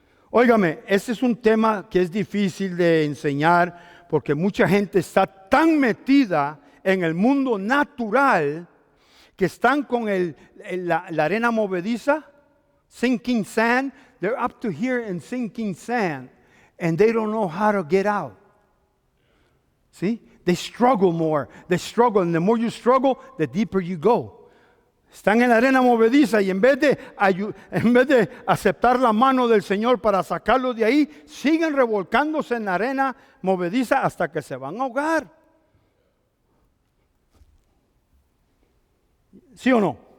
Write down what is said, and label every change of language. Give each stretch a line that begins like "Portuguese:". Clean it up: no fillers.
Spanish: Óigame, este es un tema que es difícil de enseñar porque mucha gente está tan metida en el mundo natural que están con la arena movediza,
English: sinking sand. They're up to here in sinking sand and they don't know how to get out. See? They struggle more. They struggle, and the more you struggle, the deeper you go.
Spanish: Están en la arena movediza y en vez de aceptar la mano del Señor para sacarlos de ahí, siguen revolcándose en la arena movediza hasta que se van a ahogar. ¿Sí o no?